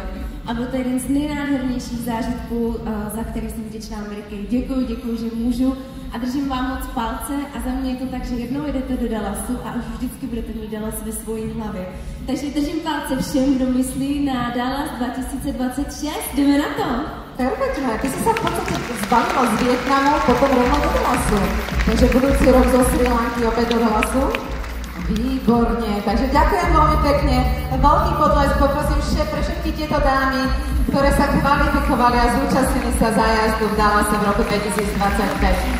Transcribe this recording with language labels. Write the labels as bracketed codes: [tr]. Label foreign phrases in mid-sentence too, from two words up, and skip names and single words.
[cs] A byl to jeden z nejnádhernějších zážitků, za který jsem vděčná Ameriky. Děkuju, že můžu a držím vám moc palce a za mě je to tak, že jednou jedete do Dallasu a už vždycky budete mít Dallas ve svojí hlavě. Takže držím palce všem, kdo myslí na Dallas 2026. Jdeme na to! [sk] Perfektné, ty si sa v podstate zbavila z Vietnamu, potom rovno do Dallasu. Takže budúci rok zo Sri Lanky opäť do Dallasu. Výborne, takže ďakujem veľmi pekne. Veľký potlesk poprosím pre všetky tieto dámy, ktoré sa kvalifikovali a zúčastnili sa zájazdu v Dallase v roku 2025.